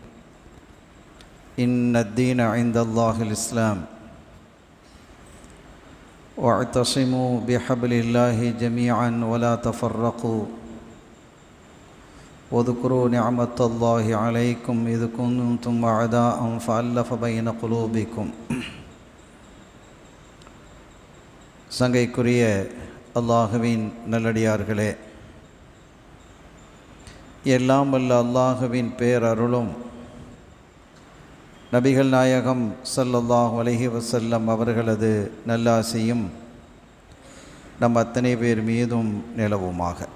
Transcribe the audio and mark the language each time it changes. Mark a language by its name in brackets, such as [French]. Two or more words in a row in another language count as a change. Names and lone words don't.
[Arabic] إن الدين عند الله الإسلام، واعتصموا بحبل الله جميعا ولا تفرقوا، واذكروا نعمة الله عليكم إذ كنتم أعداء فألف بين قلوبكم. [Tamil] சங்கைக்குரிய அல்லாஹுவின் நல்லடியார்களே, எல்லாம் வல்ல அல்லாஹுவின் பேரருளும் நபிகள் நாயகம் [Arabic] صلى الله عليه وسلم [Tamil] அவர்களது நல்லாசியும் நம் அத்தனை பேர் மீதும் நிலவுமாக.